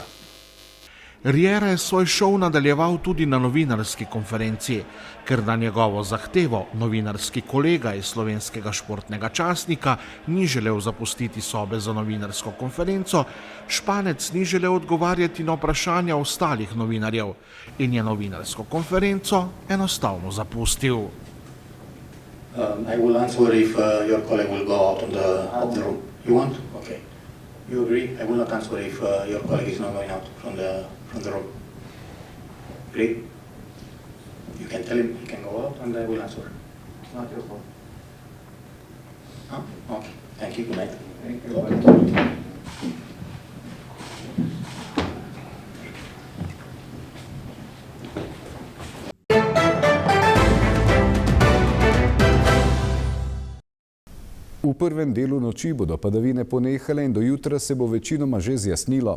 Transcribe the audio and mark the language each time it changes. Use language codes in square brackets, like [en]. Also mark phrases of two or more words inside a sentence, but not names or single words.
[sl] Riera je svoj šov nadaljeval tudi na novinarski konferenci, ker na njegovo zahtevo novinarski kolega iz Slovenskega športnega časnika ni želel zapustiti sobe za novinarsko konferenco, Španec ni želel odgovarjati na vprašanja ostalih novinarjev in je novinarsko konferenco enostavno zapustil. [en] I will answer if your colleague will go out of the room. You want? Okay. You agree? I will not answer if your colleague is not going out from the room. Agree? You can tell him he can go out and I will answer. It's not your fault. Oh, okay. Thank you. Good night. Thank you. [sl] V prvem delu noči bodo padavine ponehale in do jutra se bo večinoma že zjasnilo.